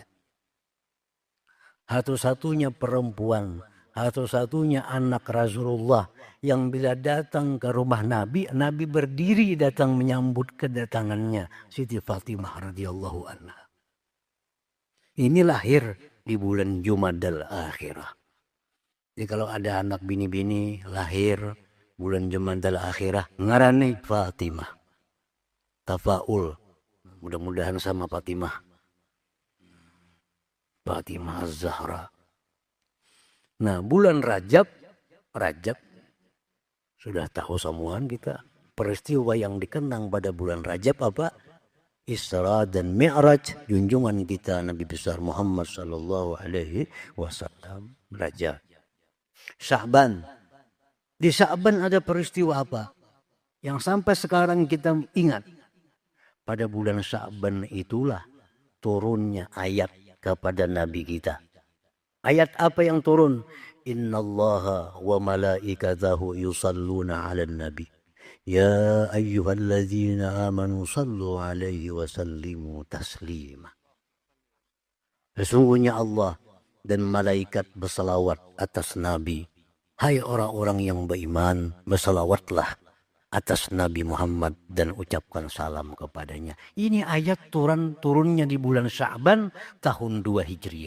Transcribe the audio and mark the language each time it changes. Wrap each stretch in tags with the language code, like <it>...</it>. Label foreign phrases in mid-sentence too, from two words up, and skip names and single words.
<id>Satu-satunya perempuan, satu-satunya anak Rasulullah yang bila datang ke rumah Nabi, Nabi berdiri datang menyambut kedatangannya Siti Fatimah</id> <ar>رضي الله عنها.</ar> <id>Ini lahir di bulan Jumadal Akhirah. Jadi kalau ada anak bini-bini lahir bulan Jumadal Akhirah, ngarani Fatimah. Tafaul, mudah-mudahan sama Fatimah. Fatimah Az-Zahra. Nah, bulan Rajab sudah tahu semuaan kita. Peristiwa yang dikenang pada bulan Rajab apa? Isra dan Mi'raj junjungan kita Nabi besar Muhammad</id> <ar>صلى الله عليه وسلم</ar> <id>raja. Sya'ban. Di Sya'ban ada peristiwa apa? Yang sampai sekarang kita ingat. Pada bulan Sya'ban itulah turunnya ayat kepada Nabi kita. Ayat apa yang turun?</id> <ar>إن الله وملائكته يصلون على النبي. يا أيها الذين آمنوا صلوا عليه وسلموا تسليما.</ar> <id>Sesungguhnya Allah dan malaikat bersalawat atas Nabi. Hai orang-orang yang beriman, bersalawatlah atas Nabi Muhammad dan ucapkan salam kepadanya. Ini ayat turunnya di bulan Sya'ban tahun 2 Hijriah.</id>